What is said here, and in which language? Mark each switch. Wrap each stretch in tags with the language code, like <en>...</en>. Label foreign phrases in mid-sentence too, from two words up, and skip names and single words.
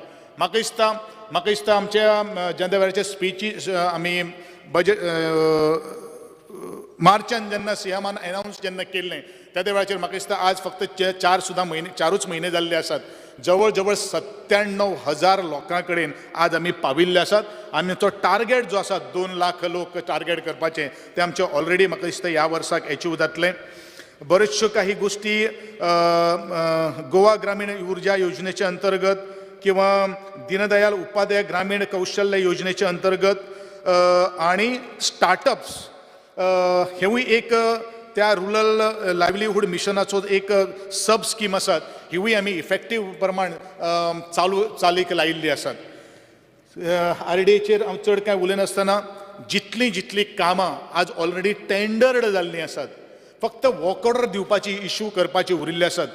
<kok>म्हाका दिसता आमच्या ज्या वेळाचे स्पीची आमी बजेट मार्चान जेन्ना सीएमान अनाउन्स जेन्ना केल्लें त्या वेळाचेर म्हाका दिसता आज फक्त 4च म्हयने जाल्ले आसात. जवळ जवळ 97,000 लोकां कडेन आज आमी पाविल्ले आसात. आमचो टार्गेट जो आसा 2 लाख लोक टार्गेट करपाचें तें आमचें ऑलरेडी म्हाका दिसता ह्या वर्साक अचीव जातलें. बऱ्योचश्यो काही गोष्टी गोवा ग्रामीण ऊर्जा योजनेच्या अंतर्गत किंवा दीनदयाल उपाध्याय ग्रामीण कौशल्य योजनेच्या अंतर्गत आणि स्टार्टअप्स हेवूय एक त्या</kok> <en>rural livelihood</en> <kok>मिशनाचो एक</kok> <en>sub scheme</en> <kok>आसात हिवूय आमी इफेक्टीव प्रमाण चालीक लायिल्ली आसात. RDAचेर हांव चड कांय उलयनासतना जितलीं कामां आज ऑलरेडी टेंडर्ड जाल्लीं आसात, फक्त</kok> <en>work order</en> <kok>दिवपाची इश्यू करपाची उरिल्ली आसात.</kok>